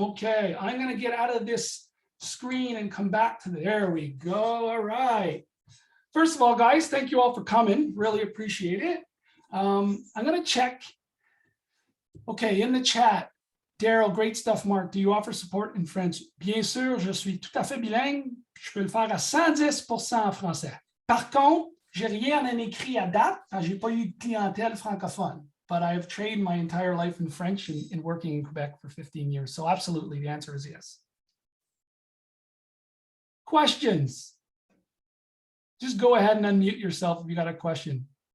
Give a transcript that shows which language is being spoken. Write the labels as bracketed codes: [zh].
[en] Okay, I'm going to get out of this screen and come back to there we go. All right. First of all, guys, thank you all for coming. Really appreciate it. I'm going to check. Okay, in the chat, Daryl, great stuff, Mark. Do you offer support in French? [fr] Bien sûr, je suis tout à fait bilingue. Je peux le faire à 110% en français. Par contre, j'ai rien en écrit à date. J'ai pas eu de clientèle francophone, [en] but I've trained my entire life in French and working in Quebec for 15 years. So absolutely, the answer is yes. Questions? Just go ahead and unmute yourself if you got a question.